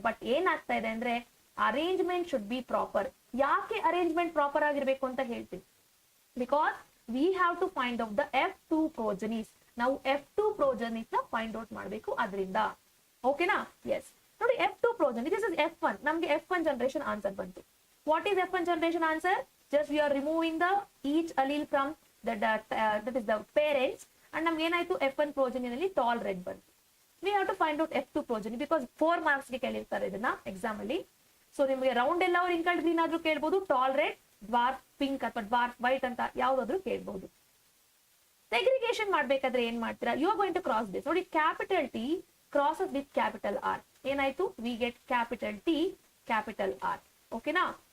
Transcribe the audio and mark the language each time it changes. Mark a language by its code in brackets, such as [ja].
[en] but [kn] ಏನಾಗ್ತಾ ಇದೆ ಅಂದ್ರೆ [en] Arrangement should be proper. [kn] ಯಾಕೆ ಅರೇಂಜ್ಮೆಂಟ್ ಪ್ರಾಪರ್ ಆಗಿರ್ಬೇಕು ಅಂತ ಹೇಳ್ತೀನಿ, [en] Because we have to find out the F2 progenies. [kn] ನಾವು F2 ಪ್ರೋಜನೀಸ್ ನ ಫೈಂಡ್ ಔಟ್ ಮಾಡಬೇಕು ಅದರಿಂದ. ಓಕೆನಾ? ಎಸ್. [en] ನೋಡಿ F2 progeny, this is F1. [kn] ನಮ್ಗೆ F1 ಜನರೇಷನ್ ಆನ್ಸರ್ ಬಂತು. [en] What is F1 generation answer? Just we are removing the each allele from that is the parents, and [kn] ನಮ್ಗೆ ಏನಾಯ್ತು, F1 progeny ನಲ್ಲಿ tall red ಬಂತು. [en] We have to find out F2 progeny because 4 marks [kn] ಗೆ ಕೇಳಿರ್ತಾರೆ ಇದನ್ನ exam ಅಲ್ಲಿ. So ನಿಮಗೆ round ಎಲ್ಲ wrinkled green ಆದ್ರೂ ಕೇಳ್ಬಹುದು, ಟಾಲ್ ರೆಡ್, ಡ್ವಾರ್ಫ್ ಪಿಂಕ್ ಅಥವಾ ಡ್ವಾರ್ಫ್ ವೈಟ್ ಅಂತ ಯಾವ್ದಾದ್ರು ಕೇಳ್ಬಹುದು. ಸೆಗ್ರಿಗೇಷನ್ ಮಾಡ್ಬೇಕಾದ್ರೆ ಏನ್ ಮಾಡ್ತೀರಾ, [en] You are going to cross this. ನೋಡಿ capital T crosses with capital R, ಏನಾಯ್ತು, we get capital T capital R. ಓಕೆನಾ?